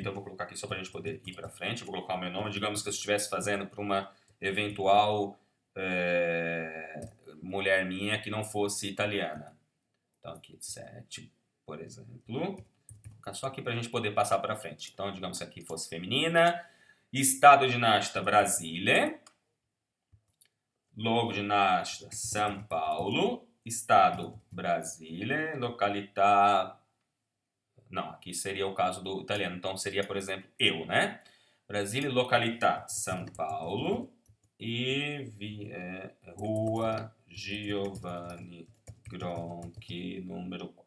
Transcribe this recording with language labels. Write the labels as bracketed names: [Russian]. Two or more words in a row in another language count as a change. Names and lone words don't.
[Portuguese] Então, eu vou colocar aqui só para a gente poder ir para frente. Eu vou colocar o meu nome. Digamos que eu estivesse fazendo para uma eventual mulher minha que não fosse italiana. Então, aqui, 7, por exemplo. Vou colocar só aqui para a gente poder passar para frente. Então, digamos que aqui fosse feminina. Estado de nascita, Brasília. [Italian] Luogo de nascita, [Portuguese] São Paulo. Estado, Brasília. Località... Não, aqui seria o caso do italiano. Então, seria, por exemplo, eu, né? Brasília, località, São Paulo. E Rua Giovanni Gronchi, número 4.